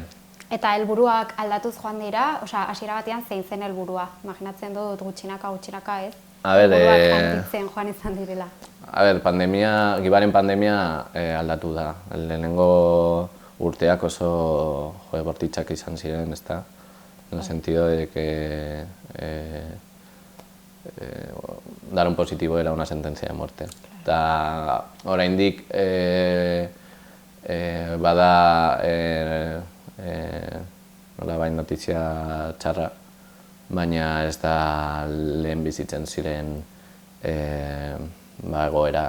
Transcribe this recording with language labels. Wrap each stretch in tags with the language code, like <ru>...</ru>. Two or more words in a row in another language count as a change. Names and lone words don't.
<eu>Eta helburuak aldatuz joan dira, hasiera batean zein zen helburua? Imaginatzen dut gutxinaka, ez? Helburuak handitzen joan izan direla. Gibaren pandemia aldatu da. Lehenengo urteak oso bortitzak izan ziren, ezta?</eu> <es>En el sentido de que dar un positivo era una sentencia de muerte.</es> <eu>Eta oraindik bada nolabait notizia txarra, baina ez da lehen bizitzen ziren egoera.</eu>